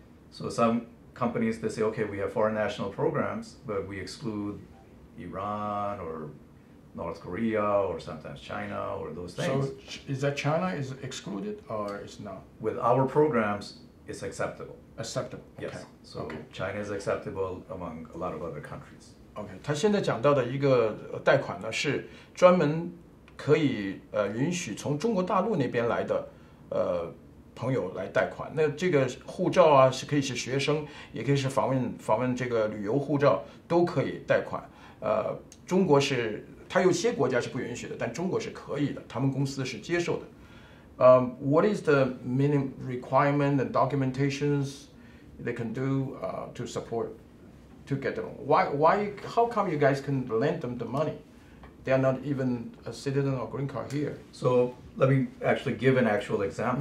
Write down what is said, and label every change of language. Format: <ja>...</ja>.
<en>So some companies, they say, okay, we have foreign national programs, but we exclude Iran or North Korea or sometimes China or those things. So is that China is excluded or it's not? With our programs, it's acceptable. Acceptable. Okay. Yes. So China is acceptable among a lot of other countries.</en> <zh>OK， 他现在讲到的一个贷款呢，是专门可以允许从中国大陆那边来的朋友来贷款。那这个护照啊，是可以是学生，也可以是访问这个旅游护照，都可以贷款。中国是，它有些国家是不允许的，但中国是可以的，他们公司是接受的。</zh> <en>What is the minimum requirement and documentations they can do to support to get them? Why? How come you guys can lend them the money? They are not even a citizen or green card here. So let me actually give an actual example.</en>